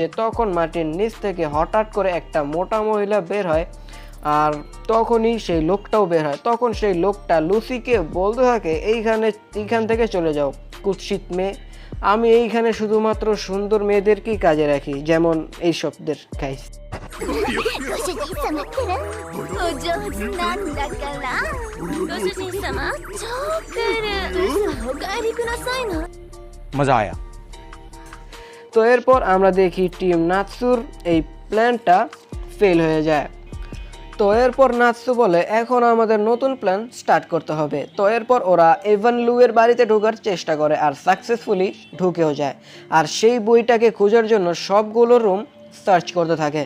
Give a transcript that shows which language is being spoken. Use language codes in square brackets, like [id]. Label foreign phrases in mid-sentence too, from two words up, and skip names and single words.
[bn] তখন মাটির নিচ থেকে হঠাৎ করে একটা মোটা মহিলা বের হয় আর তখনই সেই লোকটাও বের হয়। তখন সেই লোকটা লুসিকে বলতে থাকে এইখান থেকে চলে যাও কুৎসিত মেয়ে, আমি এইখানে শুধুমাত্র সুন্দর মেয়েদেরকেই কাজে রাখি, যেমন এই শব্দের গাইস। [ja] ご主人様からお上手なんだからご主人様超クールお帰りくださいな [hi] मजा आया। [bn] তো এরপর আমরা দেখি টিম নাটসুর এই প্ল্যানটা ফেল হয়ে যায়। তো এরপর নাটসু বলে এখন আমাদের নতুন প্ল্যান স্টার্ট করতে হবে। তো এরপর ওরা এভান লুয়ের বাড়িতে ঢোকার চেষ্টা করে আর সাকসেসফুলি ঢুকেও যায় আর সেই বইটাকে খোঁজার জন্য সবগুলো রুম সার্চ করতে থাকে।